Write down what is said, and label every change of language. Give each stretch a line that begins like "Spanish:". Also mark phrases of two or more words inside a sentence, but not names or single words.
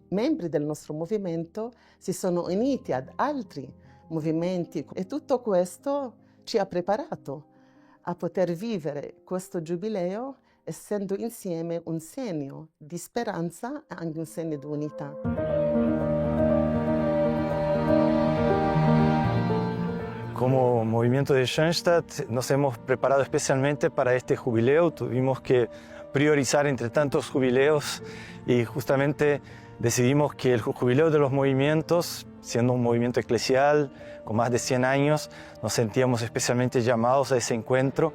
Italian: Membri del nostro movimento si sono uniti ad altri movimenti e tutto questo ci ha preparato a poter vivere questo giubileo essendo insieme un segno di speranza e anche un segno di unità.
Spanish: movimiento de Schoenstatt nos hemos preparado especialmente para este jubileo. Tuvimos que priorizar entre tantos jubileos y justamente decidimos que el jubileo de los movimientos, siendo un movimiento eclesial con más de 100 años, nos sentíamos especialmente llamados a ese encuentro.